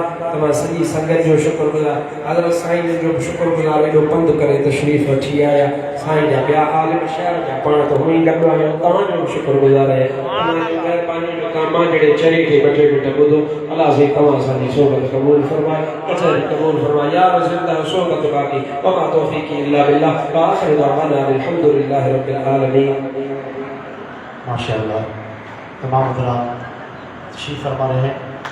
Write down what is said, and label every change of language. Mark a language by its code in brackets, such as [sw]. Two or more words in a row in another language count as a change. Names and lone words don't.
[sd] तव्हां सॼी संगत जो शुक्रगुज़ार। हज़रत साईं जो बि शुक्रगुज़ार, एॾो पंधु करे तशरीफ़ वठी आया। साईं जा ॿिया आलिम शहर जा पाण त हुई गॾु आहियो, तव्हांजो बि शुक्रगुज़ार आहे। महिरबानी जो कमु आहे जहिड़े चरे खे ॿ टे मिंट ॿुधो। अल्लाह से तव्हां असांजी सोबत क़बूल फरमाए, अचनि क़बूल फरमाए। [ur] یار زندہ صحبت باقی [ar] وما توفيقي إلا بالله وآخر دعوانا الحمد لله رب العالمين. [ur] ماشاءاللہ تمام حضرات تشریف فرما رہے ہیں.